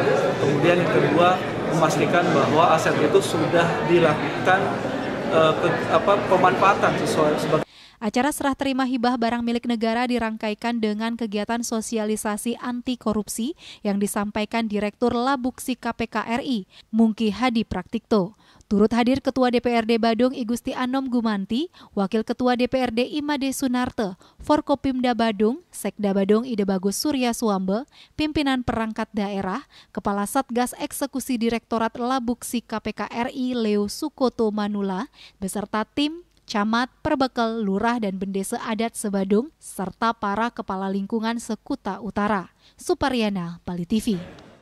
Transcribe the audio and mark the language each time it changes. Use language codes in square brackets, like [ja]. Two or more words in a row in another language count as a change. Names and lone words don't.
[id] Kemudian yang kedua, memastikan bahwa aset itu sudah dilakukan pemanfaatan sesuai. Acara serah terima hibah barang milik negara dirangkaikan dengan kegiatan sosialisasi anti korupsi yang disampaikan Direktur Labuksi KPK RI, Mungki Hadi Praktikto. Turut hadir Ketua DPRD Badung I Gusti Anom Gumanti, Wakil Ketua DPRD Imade Sunarte, Forkopimda Badung, Sekda Badung Ide Bagus Surya Suambe, pimpinan perangkat daerah, Kepala Satgas Eksekusi Direktorat Labuksi KPK RI Leo Sukoto Manula, beserta tim Camat, Perbekel, Lurah, dan Bendesa Adat Sebadung, serta para kepala lingkungan Sekuta Utara. Supariana, Bali TV.